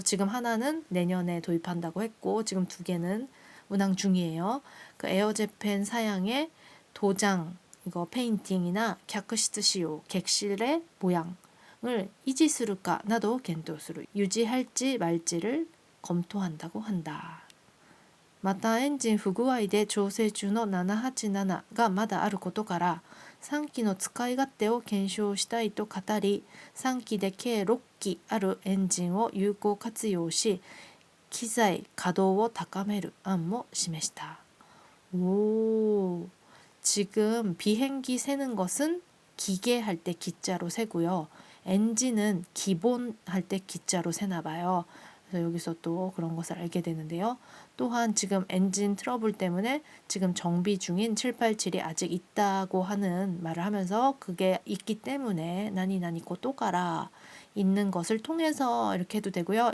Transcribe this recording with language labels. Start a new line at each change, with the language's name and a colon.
Korean: 지금 하나는 내년에 도입한다고 했고 지금 2개는 운항 중이에요. 그 에어재팬 사양의 도장, 이거 페인팅이나 객실 시요, 객실의 모양을
Japanese: 이지스루까 나도 겐토스루,
Korean: 유지할지 말지를 검토한다고 한다.
Japanese: またエンジン不具合で調整中の787がまだあることから3機の使い勝手を検証したいと語り、3機で計6機あるエンジンを有効活用し機材稼働を高める案も示した。
Korean: 오, 지금 비행기 세는 것은 기계 할 때 기자로 세고요. 엔진은 기본 할 때 기자로 세나 봐요. 그래서 여기서 또 그런 것을 알게 되는데요. 또한 지금 엔진 트러블 때문에 지금 정비 중인 787이 아직 있다고 하는 말을 하면서, 그게 있기 때문에 나니 고토가라 있는 것을 통해서 이렇게 해도 되고요.